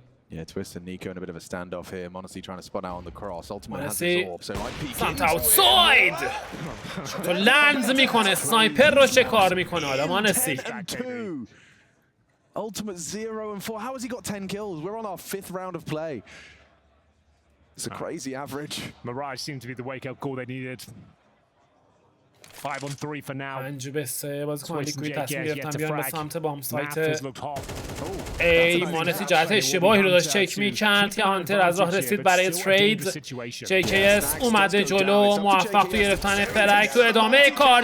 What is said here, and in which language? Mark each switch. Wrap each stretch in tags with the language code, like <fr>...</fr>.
<en>Yeah, Twist and Nico in a bit of a standoff here. Monesi trying to spot out on the cross. Ultimate has Monesi his orb, so might peek</en> <fa>سمت اوتساید تو لنز میکنه. سنایپر رو شکار میکنه. حالا مانسی</fa> <en>Ultimate 0 and 4. How has he got 10 kills? We're on our 5th round of play. It's a crazy average. Mirage seemed to be the wake-up call they needed. 5 on 3 for now.</en> <fa>5 به 3 بازیکن لیکوید تصمیم گرفتن بیان به سمت بام سایت. ای مانسی جهت اشتباهی رو داشت چک میکرد که هانتر از راه رسید برای ترید. JKS اومده جلو موفق تو گرفتن فرک تو ادامه کار.</fa>